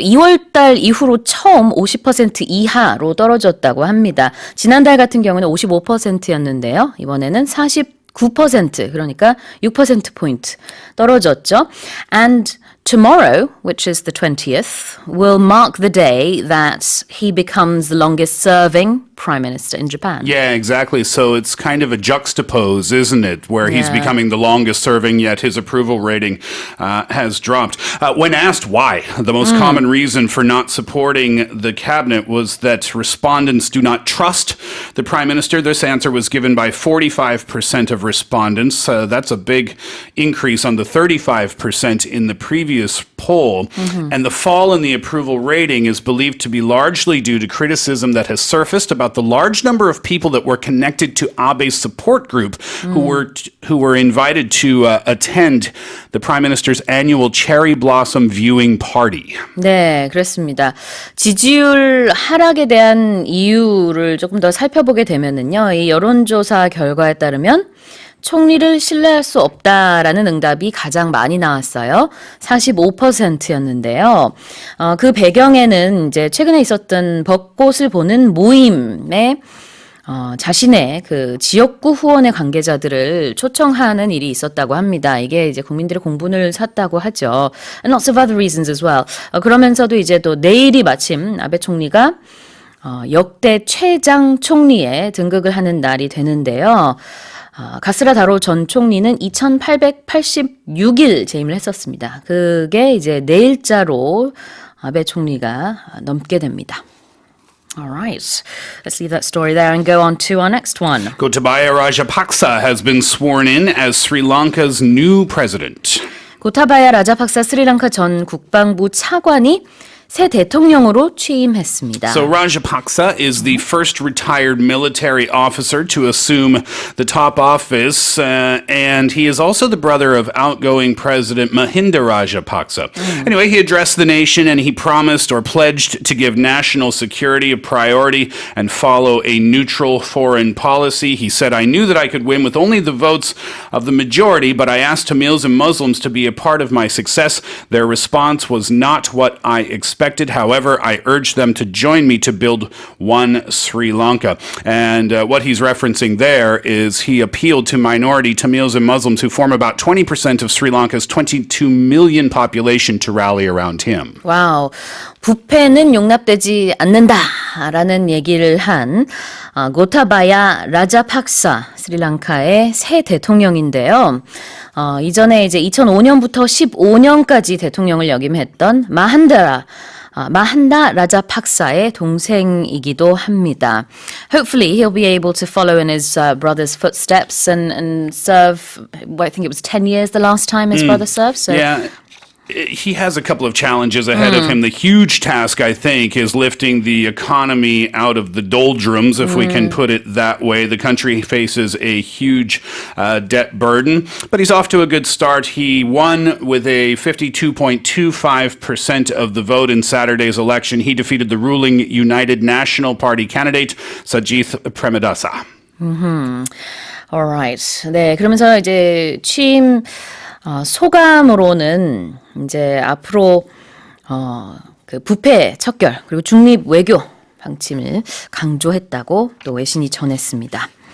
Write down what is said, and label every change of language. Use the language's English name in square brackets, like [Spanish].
[Korean] 2월 달 이후로 처음 50% 이하로 떨어졌다고 합니다. 지난달 같은 경우는 55%였는데요. 이번에는 49%, 그러니까 6%포인트 떨어졌죠. [English] And tomorrow, which is the 20th, will mark the day that he becomes the longest serving prime minister in Japan. Yeah, exactly. So it's kind of a juxtapose, isn't it? Where he's becoming the longest serving, yet his approval rating has dropped. When asked why, the most common reason for not supporting the cabinet was that respondents do not trust the prime minister. This answer was given by 45% of respondents. That's a big increase on the 35% in the previous poll. And the fall in the approval rating is believed to be largely due to criticism that has surfaced about the large number of people that were connected to Abe's support group who were invited to attend the Prime Minister's annual cherry blossom viewing party. [Korean] 네, 그렇습니다. 지지율 하락에 대한 이유를 조금 더 살펴보게 되면은요. 이 여론조사 결과에 따르면 총리를 신뢰할 수 없다라는 응답이 가장 많이 나왔어요. 45%였는데요. 그 배경에는 이제 최근에 있었던 벚꽃을 보는 모임에 자신의 그 지역구 후원의 관계자들을 초청하는 일이 있었다고 합니다. 이게 이제 국민들의 공분을 샀다고 하죠. [English] And lots of other reasons as well. [Korean] 그러면서도 이제 또 내일이 마침 아베 총리가 역대 최장 총리에 등극을 하는 날이 되는데요. 가스라 다로 전 총리는 2886일 재임을 했었습니다. 그게 이제 내일자로 아베 총리가 넘게 됩니다. [English] All right, let's leave that story there and go on to our next one. Gotabaya Rajapaksa has been sworn in as Sri Lanka's new president. [Korean] 고타바야 라자팍사 스리랑카 전 국방부 차관이 새 대통령으로 취임했습니다. [English] So Rajapaksa is the first retired military officer to assume the top office, and he is also the brother of outgoing President Mahinda Rajapaksa. Anyway, he addressed the nation and he promised or pledged to give national security a priority and follow a neutral foreign policy. He said, I knew that I could win with only the votes of the majority, but I asked Tamils and Muslims to be a part of my success. Their response was not what I expected. However, I urged them to join me to build one Sri Lanka. And what he's referencing there is he appealed to minority Tamils and Muslims who form about 20% of Sri Lanka's 22 million population to rally around him. [Korean] 와우, 부패는 용납되지 않는다라는 얘기를 한 고타바야 라자팍사 스리랑카의 새 대통령인데요. 이전에 이제 2005년부터 15년까지 대통령을 역임했던 마한다 라자팍사의 동생이기도 합니다. [English] Hopefully he'll be able to follow in his brother's footsteps and serve, well, I think it was 10 years the last time his brother served. So. Yeah. He has a couple of challenges ahead of him. The huge task, I think, is lifting the economy out of the doldrums, if we can put it that way. The country faces a huge debt burden, but he's off to a good start. He won with a 52.25% of the vote in Saturday's election. He defeated the ruling United National Party candidate, Sajith Premadasa. Alright. [Korean] 네, 그러면서 이제 취임 소감으로는 이제 앞으로 그 부패 척결 그리고 중립 외교 방침을 강조했다고 또 외신이 전했습니다.